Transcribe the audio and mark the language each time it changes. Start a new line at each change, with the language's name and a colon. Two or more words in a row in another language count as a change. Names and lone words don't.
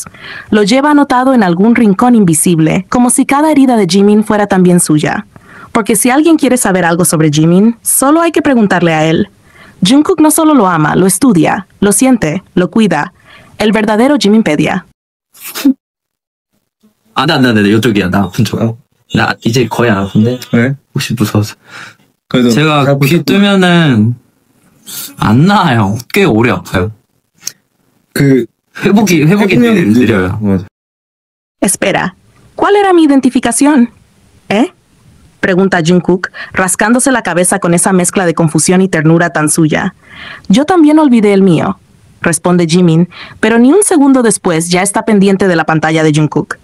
Spanish: Lo lleva anotado en algún rincón invisible, como si cada herida de Jimin fuera también suya. Porque si alguien quiere saber algo sobre Jimin, solo hay que preguntarle a él. Jungkook no solo lo ama, lo estudia, lo siente, lo cuida. El verdadero Jiminpedia.
Korean: 네, 이쪽이야. 나 아픈 쪽. 나 이제 거의 안 아픈데? 왜? 혹시 무서워서. 그래도 제가 귀 뜨면은 안 나아요. 꽤 오래 아파요. 그 회복이 느려요. 맞아.
Spanish: Espera, ¿cuál era mi identificación? ¿Eh? Pregunta Jungkook, rascándose la cabeza con esa mezcla de confusión y ternura tan suya. Yo también olvidé el mío, responde Jimin, pero ni un segundo después ya está pendiente de la pantalla de Jungkook.